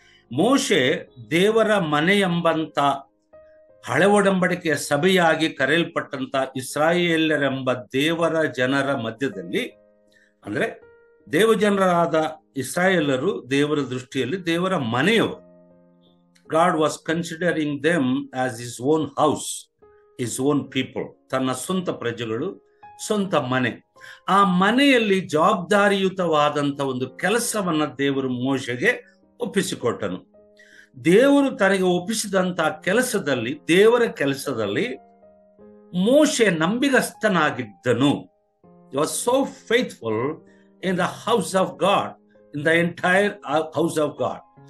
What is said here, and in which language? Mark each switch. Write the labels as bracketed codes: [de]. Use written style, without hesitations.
[kn] ಮೋಶೆ ದೇವರ ಮನೆ ಎಂಬಂತ ಹಳೆ ಒಡಂಬಡಿಕೆಯ ಸಭೆಯಾಗಿ ಕರೆಯಲ್ಪಟ್ಟಂತ ಇಸ್ರಾಯೇಲರೆಂಬ ದೇವರ ಜನರ ಮಧ್ಯದಲ್ಲಿ, ಅಂದ್ರೆ ದೇವಜನರಾದ ಇಸ್ರಾಯೇಲರು ದೇವರ ದೃಷ್ಟಿಯಲ್ಲಿ ದೇವರ ಮನೆಯವರು. [en] God was considering them as his own house, his own people. [kn] ತನ್ನ ಸ್ವಂತ ಪ್ರಜೆಗಳು, ಸ್ವಂತ ಮನೆ. ಆ ಮನೆಯಲ್ಲಿ ಜವಾಬ್ದಾರಿಯುತವಾದಂತ ಒಂದು ಕೆಲಸವನ್ನ ದೇವರು ಮೋಶೆಗೆ ಒಪ್ಪಿಸಿಕೊಟ್ಟನು. ದೇವರು ತನಗೆ ಒಪ್ಪಿಸಿದಂತ ಕೆಲಸದಲ್ಲಿ, ದೇವರ ಕೆಲಸದಲ್ಲಿ ಮೋಶೆ ನಂಬಿಗಸ್ತನಾಗಿದ್ದನು. [en] He was so faithful in the house of God, in the entire house of God.